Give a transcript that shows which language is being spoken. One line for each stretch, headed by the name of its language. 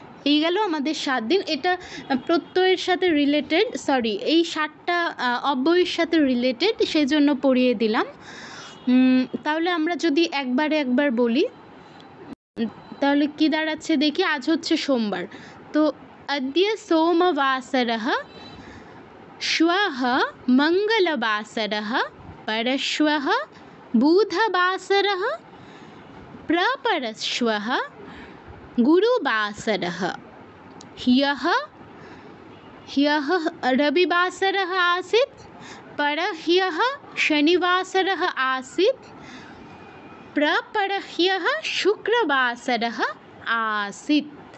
Bangla: এই গেল আমাদের 7 দিন। এটা প্রত্যয়ের সাথে রিলেটেড, সরি, এই 7টা অব্যয়ের সাথে রিলেটেড, সেই জন্য পড়িয়ে দিলাম। তাহলে আমরা যদি একবার বলি তাহলে কি দাঁড়াচ্ছে দেখি। আজ হচ্ছে সোমবার, তো
Sanskrit: অদ্য সোমবাসরः, श्वः मङ्गलवासरः, परश्वः बुधवासरः, प्रपरश्वः गुरुवासरः। ह्यः रविवासरः आसीत्, परह्यः शनिवासरः आसीत्, प्रपरह्यः शुक्रवासरः आसीत्।